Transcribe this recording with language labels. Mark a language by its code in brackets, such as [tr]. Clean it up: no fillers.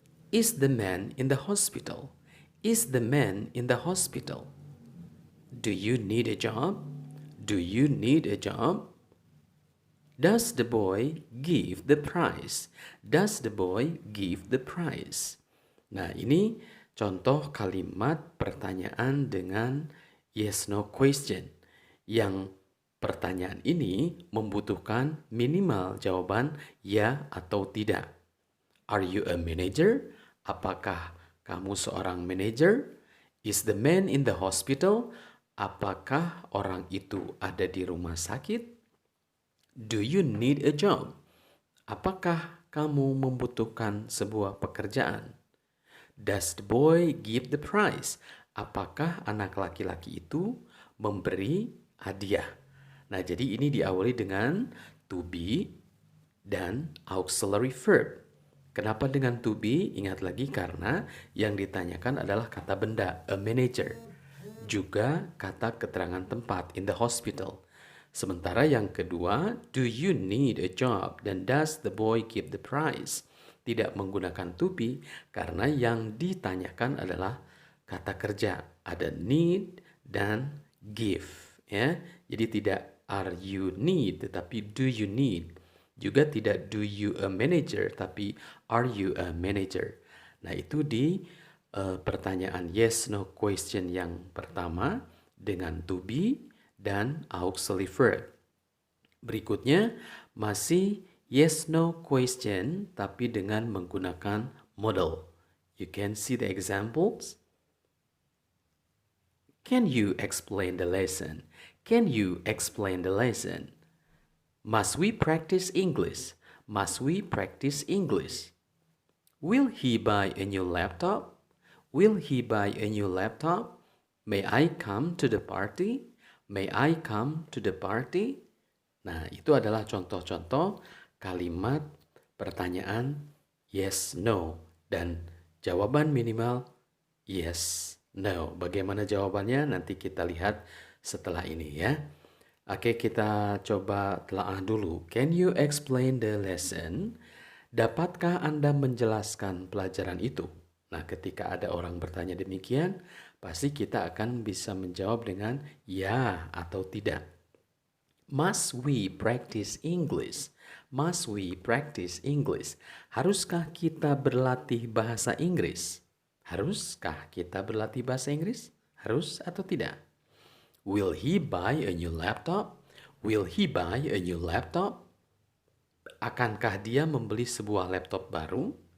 [en] Is the man in the hospital? Is the man in the hospital? Do you need a job? Do you need a job? Does the boy give the prize? Does the boy give the prize? [id] Nah, ini contoh kalimat pertanyaan dengan yes no question yang pertanyaan ini membutuhkan minimal jawaban ya atau tidak. [en] Are you a manager? [id] Apakah kamu seorang manager? [en] Is the man in the hospital? [id] Apakah orang itu ada di rumah sakit? [en] Do you need a job? [id] Apakah kamu membutuhkan sebuah pekerjaan? [en] Does the boy give the prize? [id] Apakah anak laki-laki itu memberi hadiah? Nah, jadi ini diawali dengan to be dan auxiliary verb. Kenapa dengan to be? Ingat lagi karena yang ditanyakan adalah kata benda, a manager. Juga kata keterangan tempat, [en] in the hospital. [id] Sementara yang kedua, [en] do you need a job? [id] Dan [en] does the boy give the prize? [id] Tidak menggunakan to be karena yang ditanyakan adalah kata kerja. Ada need dan give. Ya, jadi tidak [en] are you need, [id] tetapi [en] do you need. [id] Juga tidak [en] do you a manager, [id] tapi [en] are you a manager. [id] Nah, itu di pertanyaan yes no question yang pertama dengan to be dan auxiliary verb. Berikutnya masih yes no question tapi dengan menggunakan model. [en] You can see the examples. Can you explain the lesson? Can you explain the lesson? Must we practice English? Must we practice English? Will he buy a new laptop? Will he buy a new laptop? May I come to the party? May I come to the party? [id] Nah, itu adalah contoh-contoh kalimat pertanyaan yes, no. Dan jawaban minimal yes, no. Bagaimana jawabannya? Nanti kita lihat setelah ini ya. Oke, kita coba telaah dulu. [en] Can you explain the lesson? [id] Dapatkah Anda menjelaskan pelajaran itu? Nah, ketika ada orang bertanya demikian, pasti kita akan bisa menjawab dengan ya atau tidak. [en] Must we practice English? Must we practice English? [id] Haruskah kita berlatih bahasa Inggris? Haruskah kita berlatih bahasa Inggris? Harus atau tidak? [en] Will he buy a new laptop? Will he buy a new laptop? [id] Akankah dia membeli sebuah laptop baru?